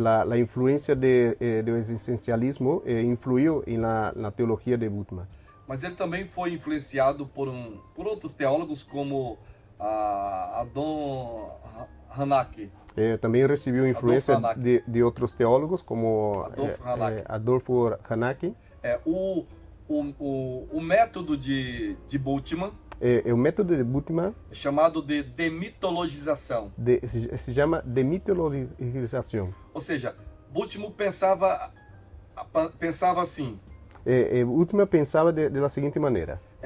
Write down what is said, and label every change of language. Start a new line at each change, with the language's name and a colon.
Spanish: La influencia del existencialismo influyó en la teología de Bultmann.
Portuguese: Mas ele também foi influenciado por outros teólogos como Adon Hanak.
Spanish: También recibió influencia Hanak. de otros teólogos como Adolfo Hanak. Adolfo Hanak.
Portuguese: O método de Bultmann O método de Bultmann é chamado de demitologização.
Spanish: se llama demitologización.
Portuguese: Ou seja, Bultmann pensava assim:
Spanish: Bultmann pensaba de la siguiente manera.